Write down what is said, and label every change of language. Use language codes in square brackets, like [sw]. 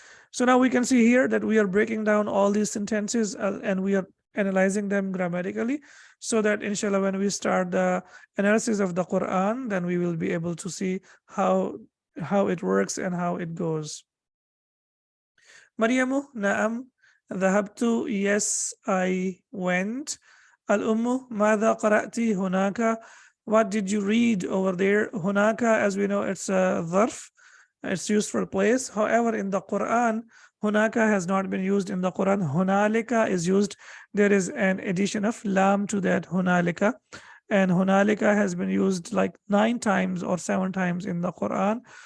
[en] So now we can see here that we are breaking down all these sentences and we are analyzing them grammatically, so that inshallah when we start the analysis of the Quran, then we will be able to see how it works and how it goes. Maryamu, na'am. ذهبت, yes, I went. [ar] Al-Ummu, ماذا قرأت هناك? [en] What did you read over there? هناك, as we know, it's a ظرف. It's used for place. However, in the Quran, hunaka has not been used in the Quran. Hunalika is used. There is an addition of lam to that hunalika. And hunalika has been used like 9 times or 7 times in the Quran.